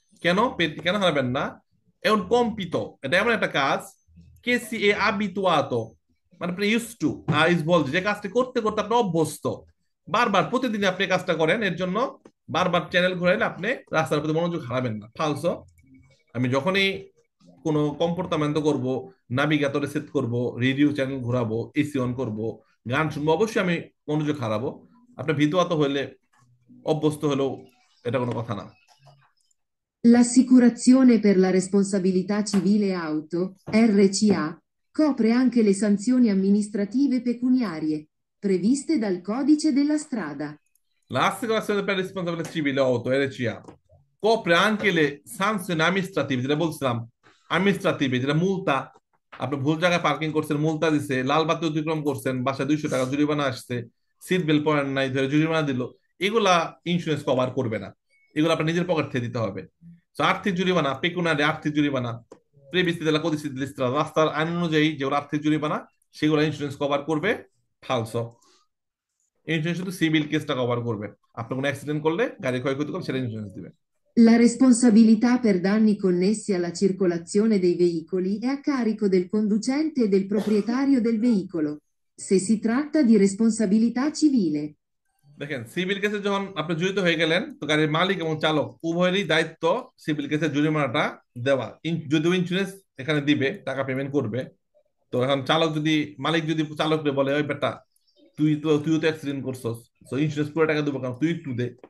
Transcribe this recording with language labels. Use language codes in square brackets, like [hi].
[bn] কেন কেন হারাবেন না? এখন কম্পিত, এটা এমন একটা কাজ, কে সি এ আবিতুয়াতো, মানে আপনি ইউজ টু, ইজ বলছে যে কাজটি করতে করতে আপনি অভ্যস্ত, বারবার প্রতিদিন আপনি এই কাজটা করেন, এর জন্য বারবার চ্যানেল ঘুরাইলে আপনি রাস্তার প্রতি মনোযোগ হারাবেন না। ফালসো, আমি যখনই কোনো কম্পোর্টামেন্ট করব, নাবিগেটরে সেট করব, রেডিও চ্যানেল ঘোরাবো, এসি অন করব, গান শুনবো, অবশ্যই আমি মনোযোগ হারাবো। আপনি ভীতুয়াত হইলে, অভ্যস্ত হলেও এটা কোনো কথা না। [it] L'assicurazione per la responsabilità civile auto, RCA, copre anche le sanzioni amministrative pecuniarie, previste dal Codice della Strada. L'assicurazione per responsabilità civile auto, RCA, copre anche le sanzioni amministrative, [bn] যেটা বলছিলাম, অ্যাডমিনিস্ট্রেটিভ, যেটা মুলতা, আপনি ভুল জায়গায় পার্কিং করছেন, মুলতা দিছে, লাল বাতি অতিক্রম করছেন, বাসায় 200 টাকা জরিমানা আসছে, সিট বেল্ট পরেন নাই, ধরে জরিমানা দিল, এগুলা ইন্স্যুরেন্স কভার করবে না, এগুলো আপনার নিজের পকেট থেকে দিতে হবে। তো আর্থিক জরিমানা, পেকুনারি আর্থিক জরিমানা, প্রেবিস্তি দেলা কদিসি লিস্ট্রা, রাস্তার আইন অনুযায়ী যেগুলো আর্থিক জরিমানা, সেগুলো ইন্স্যুরেন্স কভার করবে। ফালসো, ইন্স্যুরেন্স শুধু সিভিল কেসটা কভার করবে, আপনি কোনো অ্যাক্সিডেন্ট করলে, গাড়ি ক্ষয়ক্ষতি করলে, সেটা ইন্স্যুরেন্স দিবে। [it] La responsabilità per danni connessi alla circolazione dei veicoli è a carico del conducente e del proprietario del veicolo, se si tratta di responsabilità civile. [bn] দেখেন, সিভিল কেসে যখন আপনি জড়িত হয়ে গেলেন, তো গাড়ির মালিক এবং চালক উভয়েরই দায়িত্ব সিভিল কেসের জরিমানাটা দেওয়া। যদিও ইন্স্যুরেন্স এখানে দিবে, টাকা পেমেন্ট করবে। তো এখন চালক যদি, মালিক যদি চালককে বলে, ওই বেটা, তুইও তো অ্যাক্সিডেন্ট করছস, তো ইন্স্যুরেন্স পুরো টাকা দেবো, কারণ তুই একটু দে।